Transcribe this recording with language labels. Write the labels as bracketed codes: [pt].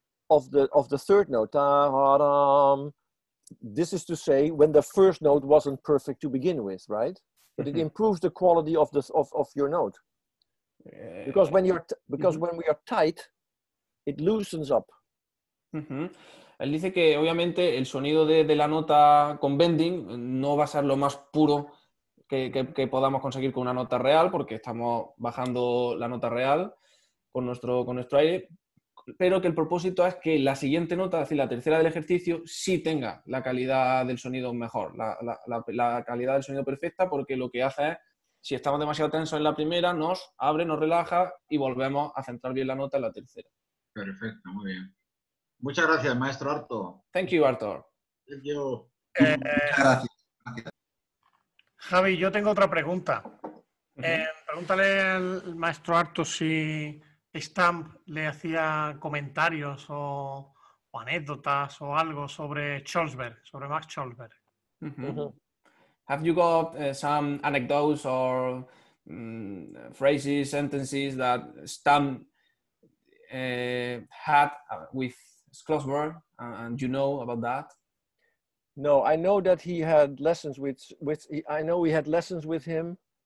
[en] of the third note. Ta-da-dum. This is to say when the first note wasn't perfect to begin with, right? But it improves the quality of your note. Because when we are tight, it loosens up. [es] Él dice que obviamente el sonido de la nota con bending no va a ser lo más puro que podamos conseguir con una nota real, porque estamos bajando la nota real con nuestro aire, pero que el propósito es que la siguiente nota, es decir, la tercera del ejercicio, sí tenga la calidad del sonido mejor, la calidad del sonido perfecta, porque lo que hace es, si estamos demasiado tensos en la primera, nos abre, nos relaja y volvemos a centrar bien la nota en la tercera. Perfecto, muy bien. Muchas gracias, maestro Arto. [en] Thank you, Arthur. Thank you. [es] Muchas gracias. Javi, yo tengo otra pregunta. Pregúntale al maestro Arto si Stamp le hacía comentarios o anécdotas o algo sobre Scholzberg, sobre Max Scholzberg. [en] Have you got some anecdotes or phrases, sentences that Stamp had with Schlosberg, and you know about that? No, I know that he had lessons I know he had lessons with him.